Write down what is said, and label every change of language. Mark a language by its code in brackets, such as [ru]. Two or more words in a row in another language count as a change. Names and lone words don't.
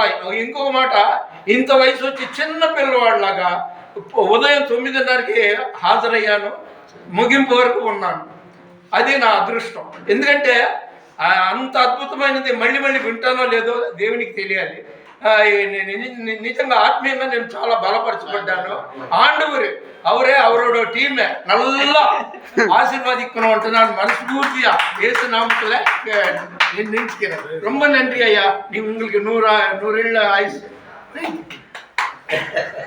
[te] ఇంకొక మాట, ఇంత వయసు వచ్చి చిన్న పిల్లవాడిలాగా ఉదయం 9:30కి హాజరయ్యాను, ముగింపు వరకు ఉన్నాను. అది నా అదృష్టం. ఎందుకంటే అంత అద్భుతమైనది మళ్ళీ మళ్ళీ వింటానో లేదో దేవునికి తెలియాలి. నిజంగా ఆత్మీయంగా నేను చాలా బలపరచబడ్డాను. [ta] ஆண்டவர் அவரே அவரோட டீமை நல்லா ஆசீர்வாதிக்கணும் நான் மனஸ்பூர்த்தியா இயேசு நாமத்துல நினைச்சுக்கிறேன். ரொம்ப நன்றி ஐயா. உங்களுக்கு 100 ஆயுசு.